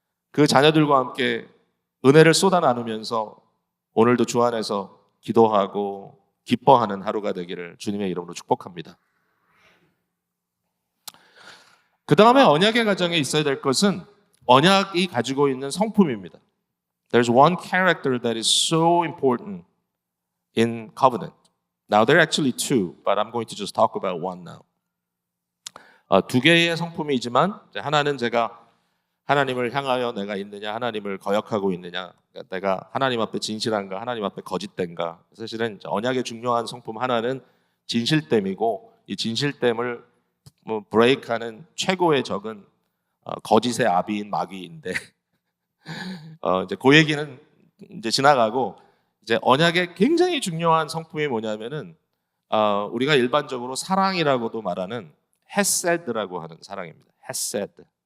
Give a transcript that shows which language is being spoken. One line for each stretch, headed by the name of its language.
Korean: 그 자녀들과 함께 은혜를 쏟아 나누면서 오늘도 주 안에서 기도하고 기뻐하는 하루가 되기를 주님의 이름으로 축복합니다. 그 다음에 언약의 가정에 있어야 될 것은 언약이 가지고 있는 성품입니다.
English: There's one character that is so important in covenant. Now there are actually two, but I'm going to just talk about one now.
Korean: 두 개의 성품이지만 하나는 제가 하나님을 향하여 내가 있느냐, 하나님을 거역하고 있느냐, 내가 하나님 앞에 진실한가, 하나님 앞에 거짓된가. 사실은 언약의 중요한 성품 하나는 진실됨이고, 이 진실됨을 브레이크하는 최고의 적은 거짓의 아비인 마귀인데 이제 그 얘기는 이제 지나가고, 이제 언약의 굉장히 중요한 성품이 뭐냐면은 우리가 일반적으로 사랑이라고도 말하는 헤세드라고 하는 사랑입니다. 헤세드.